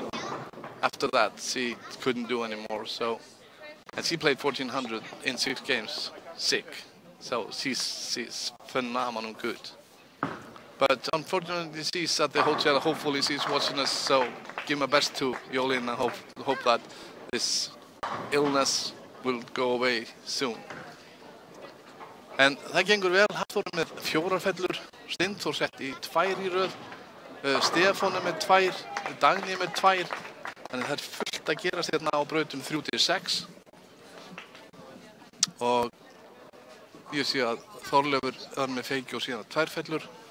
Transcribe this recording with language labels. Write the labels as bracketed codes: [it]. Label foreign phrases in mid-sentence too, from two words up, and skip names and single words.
[en] After that, she couldn't do anymore. And she played 1400 in 6 games, sick. So she's phenomenal good. But unfortunately, she's at the hotel. Hopefully, she's watching us. So give my best to Jolín and hope that this illness will go away soon. [is] En það gengur vel. Hafþór er með 4 fellur, Steinþór sett í 2 í röð, Stefán er með 2, Dagný er með 2. Þannig það er fullt að gerast hérna á brautum 3-6. Og ég sé að Þorleifur er með feikju og síðan 2 fellur.